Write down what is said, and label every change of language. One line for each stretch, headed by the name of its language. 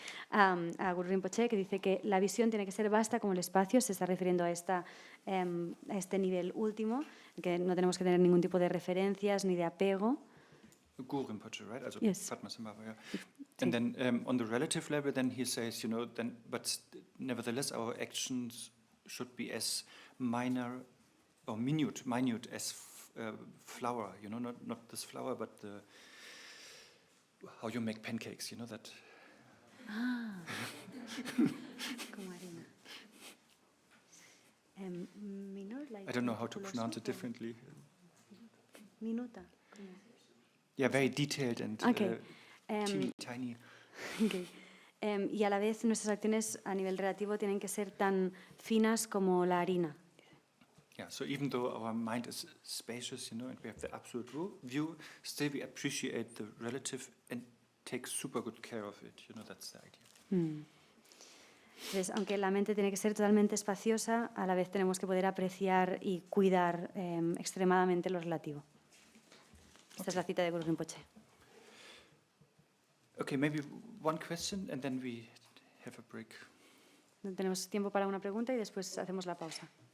Spanish: A Guru Rinpoche, que dice que la visión tiene que ser vasta como el espacio. Se está refiriendo a este nivel último, que no tenemos que tener ningún tipo de referencias ni de apego.
English: Guru Rinpoche, right? Also yes. Padmasambhava, yeah. And then on the relative level, then he says, but nevertheless, our actions should be as minor or minute as flour. Not this flour, but how you make pancakes. That.
Spanish: Como harina.
English: Minor, like I don't know how to
Spanish: musculoso,
English: pronounce it or differently.
Spanish: Minuta.
English: Yeah, very detailed and Okay. teeny tiny. Okay.
Spanish: Y a la vez nuestras acciones a nivel relativo tienen que ser tan finas como la harina.
English: Yeah, so even though our mind is spacious, and we have the absolute view, still we appreciate the relative and take super good care of it. That's the idea.
Spanish: Entonces, aunque la mente tiene que ser totalmente espaciosa, a la vez tenemos que poder apreciar y cuidar extremadamente lo relativo. Esta es la cita de Guru Rinpoche.
English: Okay, maybe one question and then we have a break.
Spanish: Tenemos tiempo para una pregunta y después hacemos la pausa.